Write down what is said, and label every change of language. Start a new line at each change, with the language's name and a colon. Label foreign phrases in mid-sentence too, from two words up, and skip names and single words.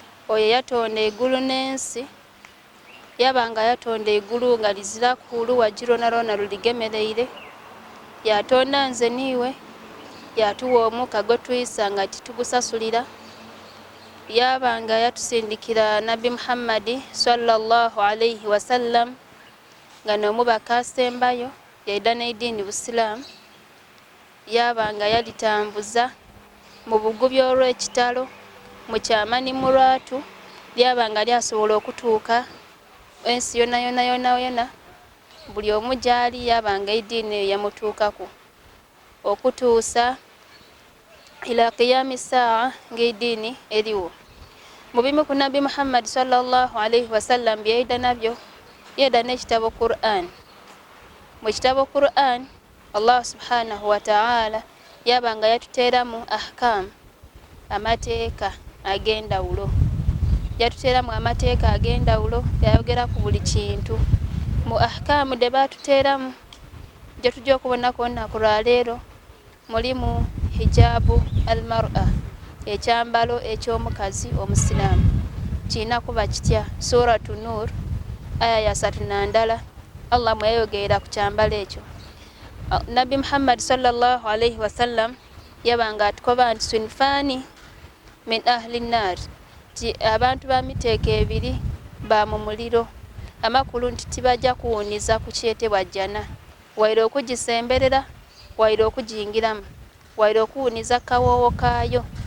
Ganda: Oyo yatonda eggulu n'ensi. Yaba nga yatonda eggulu nga lizira kulu, wajiro na lona luligemereire. Yatonda nze niwe. Yatuwa omukka gwe tuyisa nga titugusasulira. Yaba nga yatusindikira Nabi Muhammad
Arabic: صلى الله عليه وسلم,
Ganda: nga n'omubaka asembayo, yaida n'eddiini Busiraamu. Yaba nga yalitambuza mu bugubi olw'ekitalo, mu kyama ni mu lwatu. Lyaba nga lyasobola okutuuka ensi yonna, yonna, yonna, yonna. Buli omu gy'ali, yaba nga eddiini eyo yamutuukako. Okutuusa
Arabic: إلى قيام الساعة,
Ganda: ng'eddiini eriwo. Mu bimu ku Nabi Muhammad
Arabic: صلى الله عليه وسلم
Ganda: bye yayida nabyo, yayida n'ekitabo Qur'an. Mu kitabo Qur'an, Allah
Arabic: سبحانه وتعالى
Ganda: yaba nga yatuteeramu ahkam, amateeka ag'endawulo. Yatuteeramu amateeka ag'endawulo, yayogera ku buli kintu. Mu ahkam de baatuteeramu, gye tujja okubonako olunaku lwa leero, mulimu
Arabic: حجاب المرأة,
Ganda: ekyambalo eky'omukazi omusiraamu. Kirina kuba kitya? Suratu Nur, aya ya satu na ndala, Allah mwe yayogerera ku kyambalo ekyo. Ah, Nabi Muhammad
Arabic: صلى الله عليه وسلم
Ganda: yaba nga atukoba nti,
Arabic: "صنفان من أهل النار,"
Ganda: nti abantu ba miteeka ebiri ba mu muliro. Amakulu nti tibajja kuwuniza ku kyetebwa jjana. Waire okugisemberera, waire okugiyingiramu, waire okuwuniza kawoowo kaayo.